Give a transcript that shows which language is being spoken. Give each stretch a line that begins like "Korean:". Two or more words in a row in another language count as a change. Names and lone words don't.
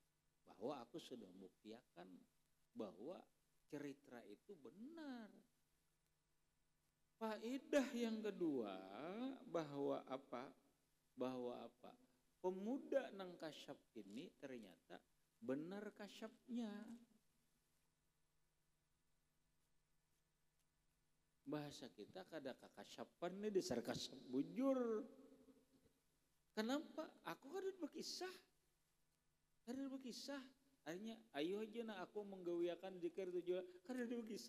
Indonesian: Bahwa aku sudah membuktikan bahwa cerita itu benar. Faedah yang kedua bahwa apa?
Banjar: Pemuda nang kasyaf ini ternyata benar kasyafnya. Bahasa kita kada kakasyapan nih dasar kasyaf bujur. Kenapa? Aku kada berkisah. Akhirnya ayo aja nah aku menggawiakan zikir 7 kada berkisah.